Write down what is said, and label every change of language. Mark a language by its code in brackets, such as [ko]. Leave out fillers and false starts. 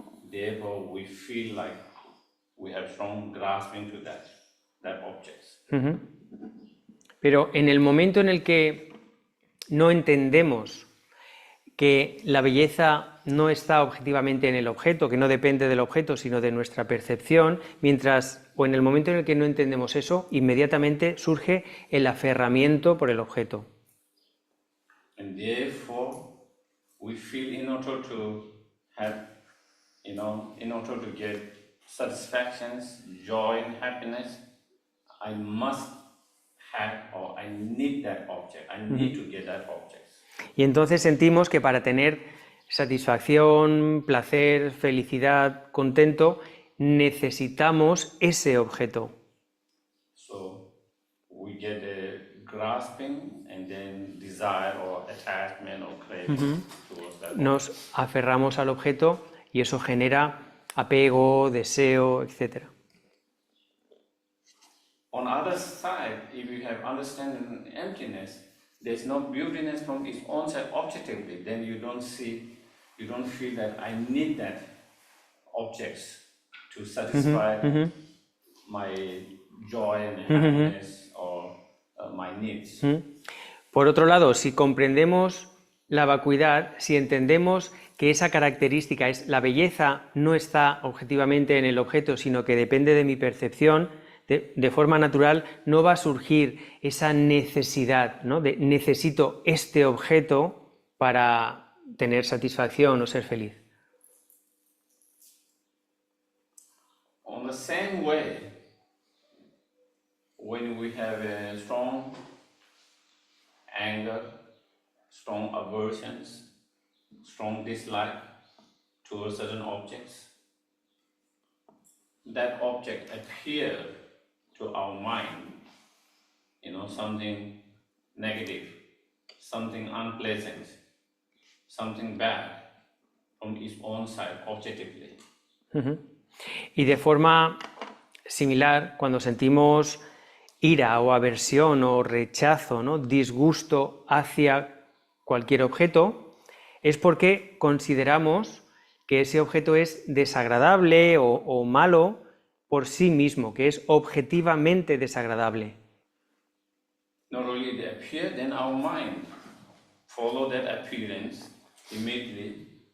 [en] Therefore, we feel like we have strong grasping to that object. [es] Pero en el momento en el que no entendemos que la belleza no está objetivamente en el objeto, que no depende del objeto, sino de nuestra percepción, o en el momento en el que no entendemos eso, inmediatamente surge el aferramiento por el objeto. [en] And therefore, we feel in order to have, in order to get satisfactions, joy and happiness, I must have or I need that object. I need to get that object. [es] Y entonces sentimos que para tener satisfacción, placer, felicidad, contento, necesitamos ese objeto. [en] So we get a grasping and then desire or attachment or craving towards that. [es] Nos aferramos al objeto y eso genera apego, deseo, etc. [en] On the other side, if you have understanding and emptiness, there's no beautiness from its own side objectively, then you don't feel that I need that objects to satisfy my joy and happiness or my needs. [es] Por otro lado, si comprendemos la vacuidad, si entendemos que esa característica es la belleza, no está objetivamente en el objeto, sino que depende de mi percepción, de forma natural no va a surgir esa necesidad, ¿no? De necesito este objeto para tener satisfacción o ser feliz. [en] On the same way, when we have a strong anger, strong aversions, strong dislike towards certain objects, that object appears to our mind, something negative, something unpleasant, something bad from its own side objectively. [es] Y de forma similar, cuando sentimos ira o aversión o rechazo, ¿no? Disgusto hacia cualquier objeto, es porque consideramos que ese objeto es desagradable o malo por sí mismo, que es objetivamente desagradable. [en] Not only they appear, then our mind follow that appearance immediately.